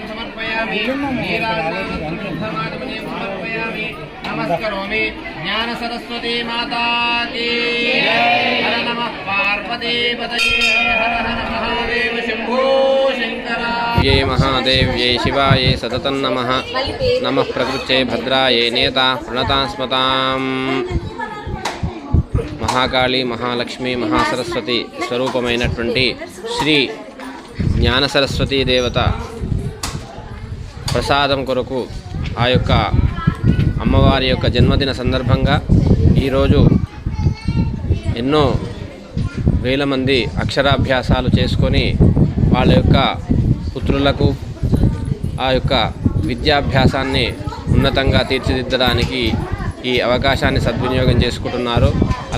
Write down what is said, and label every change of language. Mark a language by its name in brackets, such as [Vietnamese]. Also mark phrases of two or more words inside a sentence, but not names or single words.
[Sanskrit] समर्पयामि नीराजनं समर्पयामि नमस्करोमि ज्ञान सरस्वती माता की हर नमः पार्वती पतये हर हर महादेव शंभो शंकर ये महादेव्ये शिवाये सततं नमः नमः प्रकृत्यै भद्रायै नेता प्रणता स्मतां [Telugu] మహాకాళి మహాలక్ష్మి మహాసరస్వతి స్వరూపమైనటువంటి శ్రీ జ్ఞాన సరస్వతీ దేవత ప్రసాదం కొరకు ఆ యొక్క అమ్మవారి యొక్క జన్మదిన సందర్భంగా ఈరోజు ఎన్నో వేల మంది అక్షరాభ్యాసాలు చేసుకొని వాళ్ళ యొక్క పుత్రులకు ఆ యొక్క విద్యాభ్యాసాన్ని ఉన్నతంగా తీర్చిదిద్దడానికి ఈ అవకాశాన్ని సద్వినియోగం చేసుకుంటున్నారు.